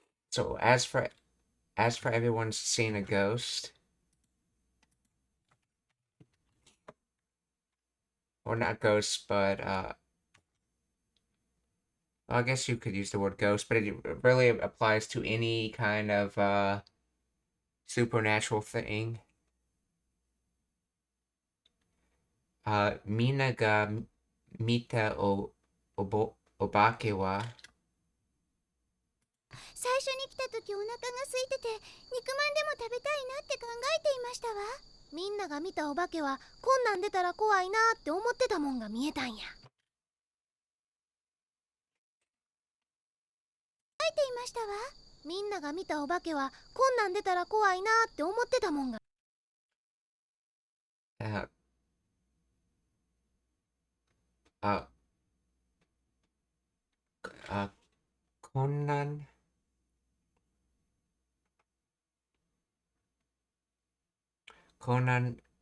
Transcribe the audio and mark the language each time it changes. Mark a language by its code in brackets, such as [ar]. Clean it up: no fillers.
[en] So as for everyone's seen a ghost, or not ghost, but I guess you could use the word ghost, but it really applies to any kind of supernatural thing. [ja] みんなが見たお化けは最初に来た時お腹が空いてて肉まんでも食べたいなって考えていましたわ。みんなが見たお化けはこんなん出たら怖いなって思ってたもんが見えたんや。書いていましたわ。みんなが見たお化けはこんなん出たら怖いなって思ってたもんがあああこんなんこんなん